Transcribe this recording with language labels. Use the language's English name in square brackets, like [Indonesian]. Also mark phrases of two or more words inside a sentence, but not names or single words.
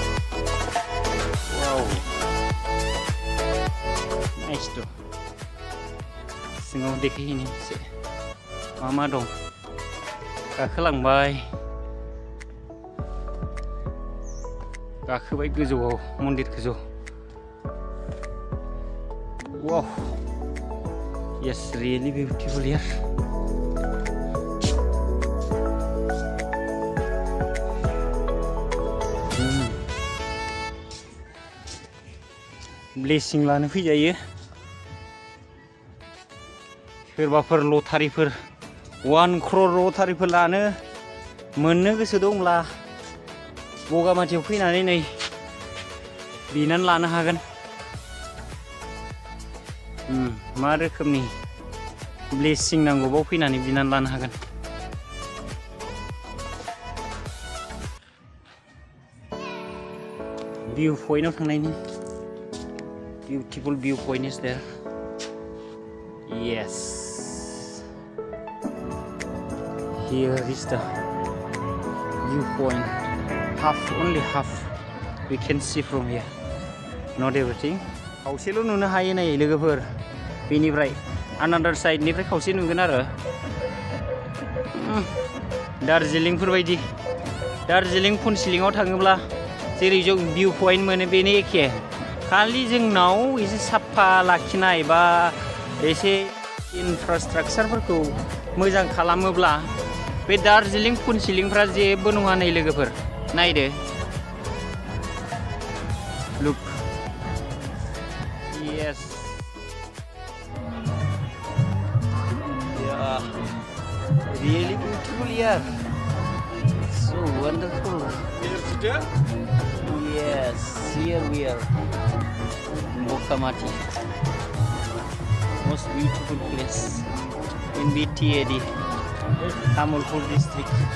[English] wow nice [Bodo] थ' सिङाव देखायहैनि एसे मा दं गाखोलांबाय गाखोबाय गोजौआव मन्दिर गोजौ वाव [English] yes really beautiful here [Bodo] ब्लेसिं लानो फैजायो सोरबाफोर लटारिफोर 1 crore लटारिफोर लानो मोननो गोसो दंब्ला बगामाथियाव फैनानै नै बिनानै लानो हागोन मा रोखोमनि ब्लेसिं नांगौ बाव फैनानै बिनानै लानो हागोन भिउ पइन्टआव थांनायनि [English] beautiful view point is there yes here is the view point only half we can see from here not everything [Bodo] खावसेल' नुनो हायो नै लोगोफोर बेनिफ्राय [English] another side [Bodo] निफ्राय खावसे नुगोन आरो दार्जिलिंफोर बायदि दार्जिलिं फुनसिलिंआव थाङोब्ला जेरै जों [English] view point [Bodo] मोनो बेनो एखे खालि जोंनाव एसे साफा लाखिनाय बा एसे इनफ्रास्ट्राक्चारफोरखौ मोजां खालामोब्ला बे दार्जिलिं फुनसिलिंफ्रा जेबो नङा नै लोगोफोर नायदो [English] लुक yes yeah really beautiful here so wonderful yes here we are Bogamati most beautiful place in BTAD Tamulpur district